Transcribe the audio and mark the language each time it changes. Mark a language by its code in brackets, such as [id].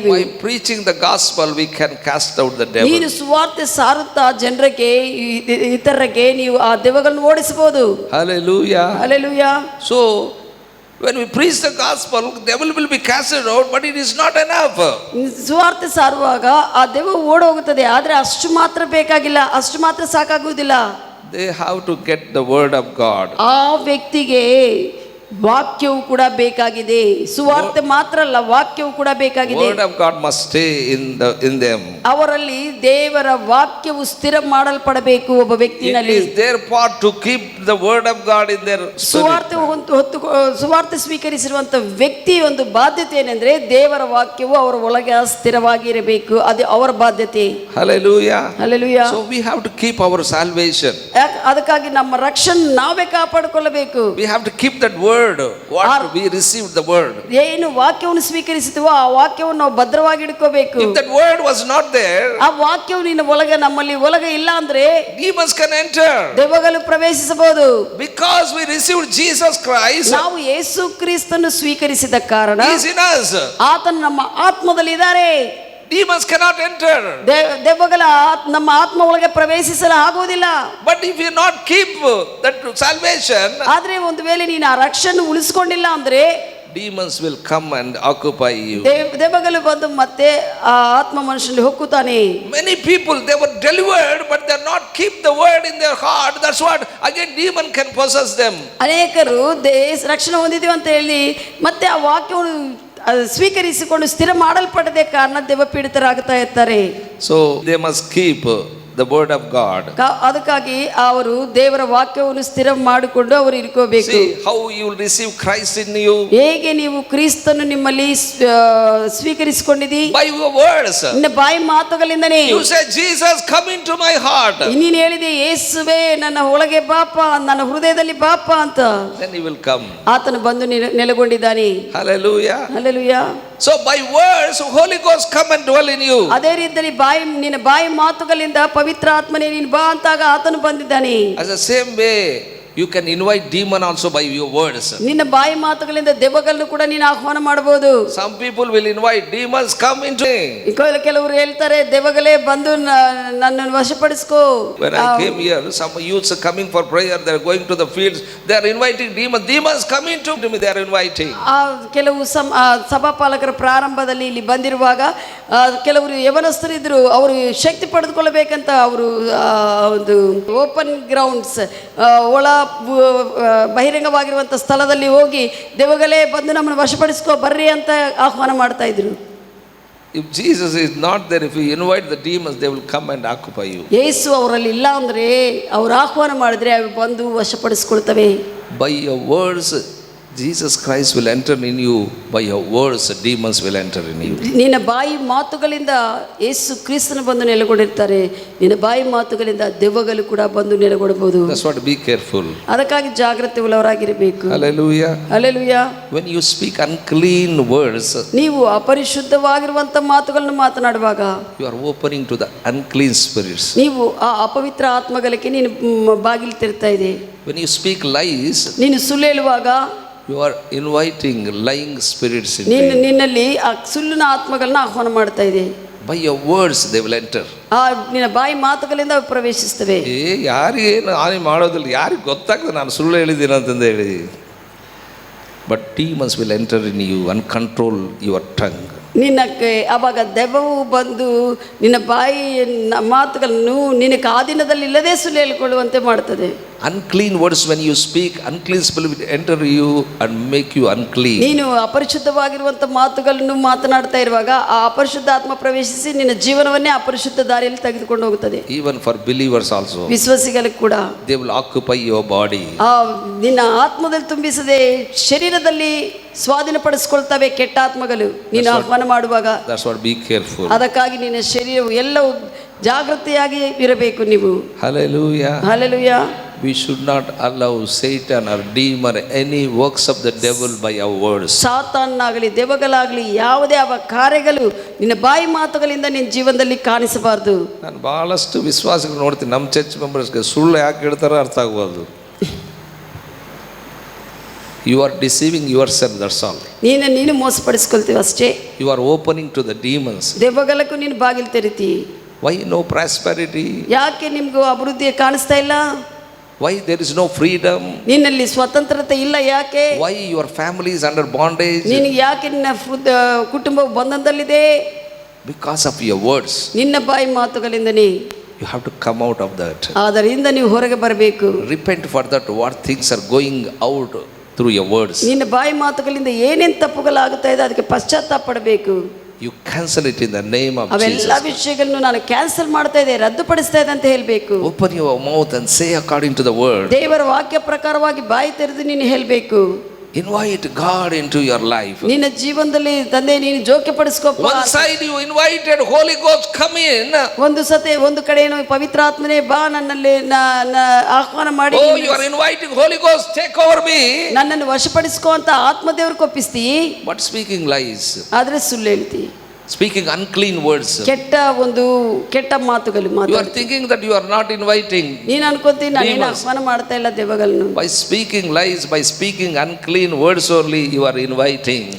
[en] By preaching the gospel we can cast out the devil. [kn] ನೀನು ಸುವಾರ್ತೆ ಸಾರುತ್ತಾ ಜನರಿಗೆ ಇತರರಿಗೆ ನೀವು ಆ ದೆವ್ವಗಳನ್ನು ಓಡಿಸಬಹುದು. [en] Hallelujah. [kn] Hallelujah. [en] So when we preach the gospel, devil will be casted out, but it is not enough. [kn] ಸುವಾರ್ತೆ ಸಾರುವಾಗ ಆ ದೆವ್ವ ಓಡೋಗುತ್ತದೆ, ಆದ್ರೆ ಅಷ್ಟು ಮಾತ್ರ ಬೇಕಾಗಿಲ್ಲ, ಅಷ್ಟು ಮಾತ್ರ ಸಾಕಾಗುವುದಿಲ್ಲ. [en] they have to get the word of God. [kn] ಆ ವ್ಯಕ್ತಿಗೆ ವಾಕ್ಯವು ಕೂಡ ಬೇಕಾಗಿದೆ. ಸುವಾರ್ತೆ ಮಾತ್ರ ಅಲ್ಲ, ವಾಕ್ಯವು ಕೂಡ ಬೇಕಾಗಿದೆ. [en] Word of God must stay in them. [kn] ಅವರಲ್ಲಿ ದೇವರ ವಾಕ್ಯವು ಸ್ಥಿರ ಮಾಡಲ್ಪಡಬೇಕು. ಒಬ್ಬ [en] It [kn] ವ್ಯಕ್ತಿನಲ್ಲಿ [en] is their part to keep the word of God in their spirit. [kn] ಸುವಾರ್ತೆ ಸ್ವೀಕರಿಸಿರುವಂತ ವ್ಯಕ್ತಿ ಒಂದು ಬಾಧ್ಯತೆ ಏನೆಂದ್ರೆ ದೇವರ ವಾಕ್ಯವು ಅವರ ಒಳಗೆ ಸ್ಥಿರವಾಗಿ ಇರಬೇಕು. ಅದು ಅವರ ಬಾಧ್ಯತೆ. [en] Hallelujah. [kn] Hallelujah. [en] So we have to keep our salvation. [kn] ಅದಕ್ಕಾಗಿ ನಮ್ಮ ರಕ್ಷಣೆ ನಾವೇ ಕಾಪಾಡಿಕೊಳ್ಳಬೇಕು. [en] We have to keep that word. What we received the word. [kn] ಏನು ವಾಕ್ಯವನ್ನು ಸ್ವೀಕರಿಸಿದ್ವೋ ಆ ವಾಕ್ಯವನ್ನು ನಾವು ಭದ್ರವಾಗಿ ಇಟ್ಕೋಬೇಕು. [en] If that word was not there, [kn] ಆ ವಾಕ್ಯವು ನಿನ್ನ ಒಳಗೆ ನಮ್ಮಲ್ಲಿ ಒಳಗೆ ಇಲ್ಲ ಅಂದ್ರೆ [en] demons can enter. [kn] ದೆವ್ವಗಳು ಪ್ರವೇಶಿಸಬಹುದು. [en] Because we received Jesus Christ, [kn] ನಾವು ಯೇಸು ಕ್ರಿಸ್ತನನ್ನು ಸ್ವೀಕರಿಸಿದ ಕಾರಣ [en] he is in us. [kn] ಆತನು ನಮ್ಮ ಆತ್ಮದಲ್ಲಿ ಇದ್ದಾರೆ. [en] Demons cannot enter. [kn] ದೆವ್ವಗಳ ನಮ್ಮ ಆತ್ಮ ಒಳಗೆ ಪ್ರವೇಶಿಸಲು ಆಗುವುದಿಲ್ಲ. [en] But if you not keep that salvation, [kn] ಆದ್ರೆ ಒಂದು ವೇಳೆ ನೀನು ಆ ರಕ್ಷಣೆ ಉಳಿಸಿಕೊಂಡಿಲ್ಲ ಅಂದ್ರೆ [en] demons will come and occupy you. [kn] ದೆವ್ವಗಳು ಬಂದು ಮತ್ತೆ ಆ ಆತ್ಮ ಮನುಷ್ಯನಲ್ಲಿ ಹೊಕ್ಕುತ್ತಾನೆ. [en] Many people, they were delivered but they not keep the word in their heart. That's what again demon can possess them. [kn] ಅನೇಕರು ರಕ್ಷಣೆ ಹೊಂದಿದ್ದೀವಿ ಅಂತ ಹೇಳಿ ಮತ್ತೆ ಆ ವಾಕ್ಯವನ್ನು ಸ್ವೀಕರಿಸಿಕೊಂಡು ಸ್ಥಿರ ಮಾಡಲ್ಪಡದೆ ಕಾರಣ ದೆವ್ವ ಪೀಡಿತರಾಗ್ತಾ ಇರ್ತಾರೆ. [en] So they must keep the word of God. [kn] ಅದಕ್ಕಾಗಿ ಅವರು ದೇವರ ವಾಕ್ಯವನ್ನು ಸ್ಥಿರ ಮಾಡಿಕೊಂಡು ಅವರು ಇಟ್ಕೋಬೇಕು. [en] See how you will receive Christ in you. [kn] ಹೇಗೆ ನೀವು ಕ್ರಿಸ್ತನು ನಿಮ್ಮಲ್ಲಿ ಸ್ವೀಕರಿಸಿಕೊಂಡಿದ್ದೀ? [en] By your words. [kn] ನಿನ್ನ ಬಾಯಿ ಮಾತುಗಳಿಂದನೇ. [en] You say Jesus come into my heart. [kn] ನೀನು ಹೇಳಿದೆ ಯೇಸುವೇ ನನ್ನ ಒಳಗೆ ಬಾಪ, ನನ್ನ ಹೃದಯದಲ್ಲಿ ಬಾಪ ಅಂತ. [en] Then he will come. [kn] ಆತನು ಬಂದು ನೆಲೆಗೊಂಡಿದ್ದಾನೆ. [en] Hallelujah. [kn] Hallelujah. [en] So by words Holy Ghost come and dwell in you. [kn] ಅದೇ ರೀತಿಯಲ್ಲಿ ನಿನ್ನ ಬಾಯಿ ಮಾತುಗಳಿಂದ ಪವಿತ್ರ ಆತ್ಮನೇ ನೀನು ಬಾ ಅಂತಾಗ ಆತನು ಬಂದಿದ್ದಾನೆ. [en] As the same way you can invite demon also by your words. [kn] ನಿನ್ನ ಬಾಯಿ ಮಾತುಗಳಿಂದ ದೆವ್ವಗಳನ್ನು ಕೂಡ ನೀನು ಆಹ್ವಾನ ಮಾಡಬಹುದು. [en] Some people will invite demons come into me. [kn] ಕೆಲವರು ಹೇಳ್ತಾರೆ ದೆವ್ವಗಳೇ ಬಂದು ನನ್ನನ್ನು ವಶಪಡಿಸ್ಕೋ. [en] When I came here, some youths are coming for prayer. They are going to the fields. They are inviting demons. Demons come into me. They are inviting. [kn] ಕೆಲವು ಸಭಾಪಾಲಕರ ಪ್ರಾರಂಭದಲ್ಲಿ ಇಲ್ಲಿ ಬಂದಿರುವಾಗ ಕೆಲವರು ಯವನಸ್ಥರಿದ್ರು. ಅವರು ಶಕ್ತಿ ಪಡೆದುಕೊಳ್ಳಬೇಕಂತ ಅವರು ಒಂದು [en] open grounds [kn] ಒಳ ಬಹಿರಂಗವಾಗಿರುವಂಥ ಸ್ಥಳದಲ್ಲಿ ಹೋಗಿ ದೆವ್ವಗಳೇ ಬಂದು ನಮ್ಮನ್ನು ವಶಪಡಿಸ್ಕೋ ಬರ್ರಿ ಅಂತ ಆಹ್ವಾನ ಮಾಡ್ತಾ ಇದ್ರು. [en] If Jesus is not there, if you invite the demons, they will come and occupy you. [kn] ಯೇಸು ಅವರಲ್ಲಿ ಇಲ್ಲ ಅಂದ್ರೆ ಅವರು ಆಹ್ವಾನ ಮಾಡಿದ್ರೆ ಅವು ಬಂದು ವಶಪಡಿಸಿಕೊಳ್ತವೆ. [en] By your words Jesus Christ will enter in you. By your words demons will enter in you. [kn] ನಿನ್ನ ಬಾಯಿ ಮಾತುಗಳಿಂದ ಯೇಸು ಕ್ರಿಸ್ತನು ಬಂದು ನೆಲೆಗೊಂಡಿರ್ತಾರೆ. ನಿನ್ನ ಬಾಯಿ ಮಾತುಗಳಿಂದ ದೆವ್ವಗಳು ಕೂಡ ಬಂದು ನೆಲೆಗೊಳ್ಳಬಹುದು. [en] That's what, be careful. [kn] ಅದಕ್ಕಾಗಿ ಜಾಗೃತಿ ಉಳ್ಳವರಾಗಿರಬೇಕು. [en] Hallelujah. [kn] Hallelujah. [en] When you speak unclean words, [kn] ನೀವು ಅಪರಿಶುದ್ಧವಾಗಿರುವಂತ ಮಾತುಗಳನ್ನು ಮಾತನಾಡುವಾಗ [en] you are opening to the unclean spirits. [kn] ನೀವು ಆ ಅಪವಿತ್ರ ಆತ್ಮಗಳಿಗೆ ನೀನು ಬಾಗಿಲು ತೆರೆತಾ ಇದೆ. [en] When you speak lies, [kn] ನೀನು ಸುಳ್ಳು ಹೇಳುವಾಗ [en] you are inviting lying spirits in you. [kn] ನಿನ್ನಲ್ಲಿ ಆ ಸುಳ್ಳಿನ ಆತ್ಮಗಳನ್ನ ಆಹ್ವಾನ ಮಾಡ್ತಾ ಇದೆ. [en] By your words they will enter. [kn] ನಿನ್ನ ಬಾಯಿ ಮಾತುಗಳಿಂದ ಪ್ರವೇಶಿಸ್ತವೆ. ಯಾರಿಗೇನು ಹಾನಿ ಮಾಡೋದಿಲ್ಲ, ಯಾರಿಗೆ ಗೊತ್ತಾಗ್ತದೆ ನಾನು ಸುಳ್ಳು ಹೇಳಿದ್ದೀನಿ ಅಂತಂದು ಹೇಳಿ. [en] But demons will enter in you and control your tongue. [kn] ನಿನ್ನಕ್ಕೆ ಆವಾಗ ದೆವ್ವವು ಬಂದು ನಿನ್ನ ಬಾಯಿ ಮಾತುಗಳನ್ನು ನಿನ್ನ ಕಾದಿನದಲ್ಲಿ ಇಲ್ಲದೆ ಸುಳ್ಳು ಹೇಳಿಕೊಳ್ಳುವಂತೆ ಮಾಡ್ತದೆ. [en] Unclean words, when you speak, unclean spirit will enter you and make you unclean. [kn] ನೀನು ಅಪರಿಶುದ್ಧವಾಗಿರುವಂಥ ಮಾತುಗಳನ್ನು ಮಾತನಾಡ್ತಾ ಇರುವಾಗ ಆ ಅಪರಿಶುದ್ಧ ಆತ್ಮ ಪ್ರವೇಶಿಸಿ ನಿನ್ನ ಜೀವನವನ್ನೇ ಅಪರಿಶುದ್ಧ ದಾರಿಯಲ್ಲಿ ತೆಗೆದುಕೊಂಡು ಹೋಗುತ್ತದೆ. [en] Even for believers also, [kn] ವಿಶ್ವಾಸಿಗಳಿಗೆ ಕೂಡ [en] they will occupy your body. [kn] ನಿನ್ನ ಆತ್ಮದಲ್ಲಿ ತುಂಬಿಸದೆ ಶರೀರದಲ್ಲಿ ಸ್ವಾಧೀನಪಡಿಸಿಕೊಳ್ತವೆ ಕೆಟ್ಟ ಆತ್ಮಗಳು ನೀನು ಆಹ್ವಾನ ಮಾಡುವಾಗ. [en] That's what, be careful. [kn] ಅದಕ್ಕಾಗಿ ನಿನ್ನ ಶರೀರವು ಎಲ್ಲವೂ ಜಾಗೃತಿಯಾಗಿ ಇರಬೇಕು ನೀವು. [en] Hallelujah. [kn] Hallelujah. [en] We should not allow Satan or demon any works of the devil by our words. [kn] ಸಾತಾನನಾಗಲಿ ದೆವ್ವಗಳಾಗಲಿ ಯಾವುದೇ ಅವ ಕಾರ್ಯಗಳು ನಿನ್ನ ಬಾಯಿ ಮಾತುಗಳಿಂದ ನಿನ್ನ ಜೀವನದಲ್ಲಿ ಕಾಣಿಸಬಾರದು. ನಾನು ಬಹಳಷ್ಟು ವಿಶ್ವಾಸಗಳು ನೋಡ್ತೀನಿ, ನಮ್ಮ [en] church ಮೆಂಬರ್ಸ್ಗೆ [kn] ಸುಳ್ಳು ಯಾಕೆ ಹೇಳ್ತಾರೋ ಅರ್ಥ ಆಗ್ಬೋದು. [en] You are deceiving yourself, that's all. [kn] ನೀನು ಮೋಸಪಡಿಸ್ಕೊಳ್ತೀವಿ ಅಷ್ಟೇ. [en] You are opening to the demons. [kn] ದೆವ್ವಗಳಕ್ಕೂ ನೀನು ಬಾಗಿಲು ತೆರಿತಿ. [en] Why no prosperity? [kn] ಯಾಕೆ ನಿಮ್ಗೂ ಅಭಿವೃದ್ಧಿ ಕಾಣಿಸ್ತಾ ಇಲ್ಲ? [en] Why there is no freedom? [kn] ನಿನ್ನಲ್ಲಿ ಸ್ವತಂತ್ರತೆ ಇಲ್ಲ ಯಾಕೆ? [en] Why your family is under bondage? [kn] ನಿನಗೆ ಯಾಕೆ ನಿನ್ನ ಕುಟುಂಬ ಬಂಧನದಲ್ಲಿದೆ? [en] Because of your words. [kn] ನಿನ್ನ ಬಾಯಿ ಮಾತುಗಳಿಂದನೇ. [en] You have to come out of that. [kn] ಅದರಿಂದ ನೀವು ಹೊರಗೆ ಬರಬೇಕು. [en] Repent for that, what things are going out through your words. [kn] ನಿನ್ನ ಬಾಯಿ ಮಾತುಗಳಿಂದ ಏನೇನು ತಪ್ಪುಗಳಾಗುತ್ತಾ ಇದೆ ಅದಕ್ಕೆ ಪಶ್ಚಾತ್ತಾಪ ಪಡಬೇಕು. [en] You cancel it in the name of [kn] ಅವೆಲ್ಲ [en] Jesus. [kn] ವಿಷಯಗಳನ್ನು ನಾನು ಕ್ಯಾನ್ಸಲ್ ಮಾಡ್ತಾ ಇದ್ದೆ, ರದ್ದುಪಡಿಸ್ತಾ ಇದೆ ಅಂತ ಹೇಳಬೇಕು. [en] Open your mouth and say according to the word. [kn] ದೇವರ ವಾಕ್ಯ ಪ್ರಕಾರವಾಗಿ ಬಾಯಿ ತೆರೆದು ನೀನು ಹೇಳಬೇಕು. [en] Invite God into your life. [kn] ನಿನ್ನ ಜೀವನದಲ್ಲಿ ತಂದೆ ನೀನು ಜೋಕ್ಯಪಡಿಸ್ಕೊಪ್ಪ. [en] One side you invited Holy Ghost, come in. [kn] ಒಂದು ಕಡೆ ಏನು ಪವಿತ್ರಾತ್ಮನೇ ಬಾ ನನ್ನಲ್ಲಿ ಆಹ್ವಾನ ಮಾಡಿ. [en] Oh, you are inviting Holy Ghost, take over me. [kn] ನನ್ನನ್ನು ವಶಪಡಿಸ್ಕೋ ಅಂತ ಆತ್ಮದೇವ್ರಿಗೆ ಒಪ್ಪಿಸ್ತಿ. [en] But speaking lies. [kn] ಆದ್ರೆ ಸುಳ್ಳು ಹೇಳ್ತಿ. [en] Speaking unclean words. [kn] ಕೆಟ್ಟ ಮಾತುಗಳು [en] You are thinking that you are not inviting. [kn] ನೀನು ಅನ್ಕೊಂತೀನಿ ನಾನು ಆಹ್ವಾನ ಮಾಡ್ತಾ ಇಲ್ಲ ದೇವಗಳನ್ನು. [en] By speaking lies, by speaking unclean words only you are inviting.